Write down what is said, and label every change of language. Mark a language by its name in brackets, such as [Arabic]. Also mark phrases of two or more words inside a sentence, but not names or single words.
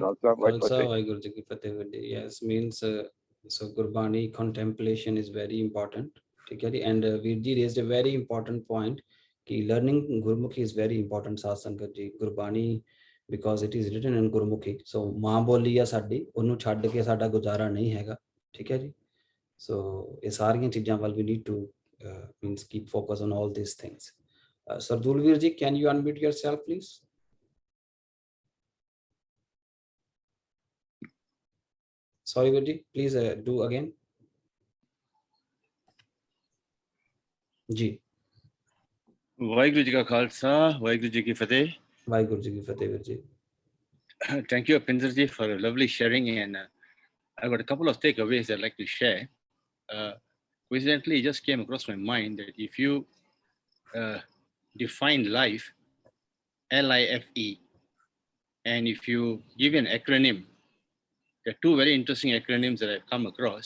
[Punjabi] Khalsa, ਖ਼ਾਲਸਾ, ਵਾਹਿਗੁਰੂ ਜੀ ਕੀ ਫ਼ਤਿਹ ਵੀਰ ਜੀ. [English] Yes, means so Gurbani contemplation is very important. Okay, and Virji raised a very important point. Ki learning Gurmukhi is very important. [Punjabi] ਸਾਧ ਸੰਗਤ ਜੀ, [English] Gurbani, because it is written in Gurmukhi. [Punjabi] So ਮਾਂ ਬੋਲੀ ਯਾ ਸਾਡੀ ਉਹਨੂੰ ਛੱਡ ਕੇ ਸਾਡਾ ਗੁਜ਼ਾਰਾ ਨਹੀਂ ਹੈਗਾ. ਠੀਕ ਹੈ ਜੀ. [English] So [Punjabi] ਇਹ ਸਾਰੀਆਂ ਚੀਜ਼ਾਂ ਵੱਲ [English] we need to means keep focus on all these things. Sardul Vir Ji, can you unmute yourself, please? Sorry, Virji, please do again. [Punjabi] जी ਵਾਹਿਗੁਰੂ ਜੀ ਕਾ ਖ਼ਾਲਸਾ ਵਾਹਿਗੁਰੂ ਜੀ ਕੀ ਫ਼ਤਿਹ. ਵਾਹਿਗੁਰੂ ਜੀ ਕੀ ਫ਼ਤਿਹ ਵੀਰ ਜੀ. [English] Thank you, Pinder ji, for a lovely sharing, and I've got a couple of takeaways I'd like to share. Coincidentally, it just came across my mind that if you define life, LIFE, and if you give an acronym, there are two very interesting acronyms that I've come across.